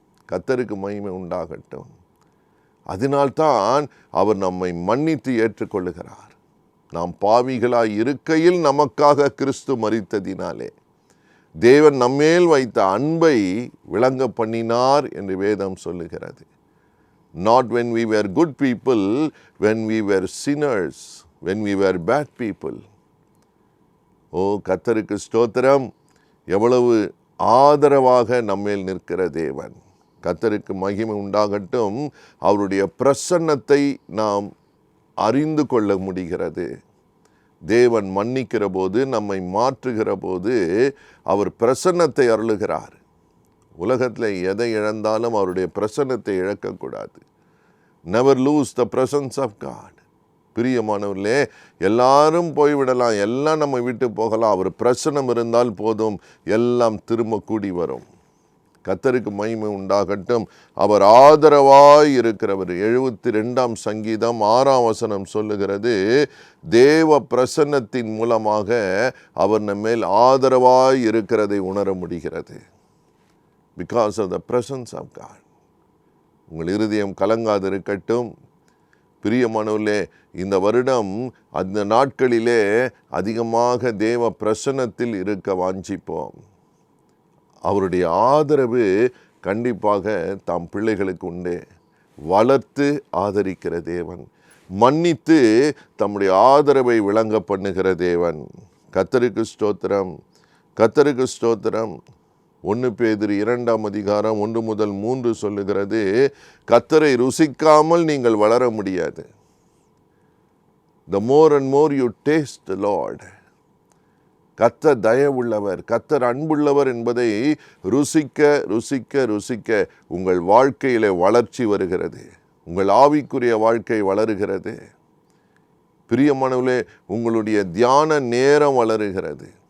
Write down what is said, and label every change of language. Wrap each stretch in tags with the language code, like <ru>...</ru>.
<ta>கர்த்தருக்கு மகிமை உண்டாகட்டும். அதனால்தான் அவர் நம்மை மன்னித்து ஏற்றுக்கொள்ளுகிறார். நாம் பாவிகளாய் இருக்கையில் நமக்காக கிறிஸ்து மரித்ததினாலே தேவன் நம்மேல் வைத்த அன்பை விளங்க பண்ணினார் என்று வேதம் சொல்லுகிறது.</ta> <en>Not when we were good people, when we were sinners, when we were bad people.</en> <ta>ஓ கர்த்தருக்கு ஸ்தோத்திரம். எவ்வளவு ஆதரவாக நம்மேல் நிற்கிற தேவன். கர்த்தருக்கு மகிமை உண்டாகட்டும். அவருடைய பிரசன்னத்தை நாம் அறிந்து கொள்ள முடிகிறது. தேவன் மன்னிக்கிற போது, நம்மை மாற்றுகிற போது அவர் பிரசன்னத்தை அருளுகிறார். உலகத்தில் எதை இழந்தாலும் அவருடைய பிரசன்னத்தை இழக்கக்கூடாது.</ta> <en>Never lose the presence of God.</en> <ta>பிரியமானவர்களே, எல்லாரும் போய்விடலாம், எல்லாம் நம்ம விட்டு போகலாம், அவர் பிரசன்னம் இருந்தால் போதும், எல்லாம் திரும்ப கூடி வரும். கர்த்தருக்கு மகிமை உண்டாகட்டும். அவர் ஆதரவாய் இருக்கிறவர். 72ஆம் சங்கீதம் 6ஆம் வசனம் சொல்லுகிறது, தேவ பிரசன்னத்தின் மூலமாக அவர் நம்மேல் ஆதரவாய் இருக்கிறதை உணர முடிகிறது.</ta> <en>Because of the presence of God.</en> <ta>உங்கள் இருதயம் கலங்காது இருக்கட்டும். பிரியமானவர்களே, இந்த வருடம் அந்த நாட்களிலே அதிகமாக தேவ பிரசன்னத்தில் இருக்க வாஞ்சிப்போம். அவருடைய ஆதரவு கண்டிப்பாக தாம் பிள்ளைகளுக்கு உண்டு. வளர்த்து ஆதரிக்கிற தேவன், மன்னித்து தம்முடைய ஆதரவை விளங்க பண்ணுகிற தேவன். கர்த்தருக்கு ஸ்தோத்திரம், கர்த்தருக்கு ஸ்தோத்திரம். 1 பேதுரு 2ஆம் அதிகாரம் 1 முதல் 3 சொல்லுகிறது, கர்த்தரை ருசிக்காமல் நீங்கள் வளர முடியாது.</ta> <en>The more and more you taste the Lord.</en> <ta>கர்த்தர் தயவுள்ளவர், கர்த்தர் அன்புள்ளவர் என்பதை ருசிக்க ருசிக்க ருசிக்க உங்கள் வாழ்க்கையிலே வளர்ச்சி வருகிறது. உங்கள் ஆவிக்குரிய வாழ்க்கை வளருகிறது. பிரியமானவர்களே, உங்களுடைய தியான நேரம் வளருகிறது.</ta>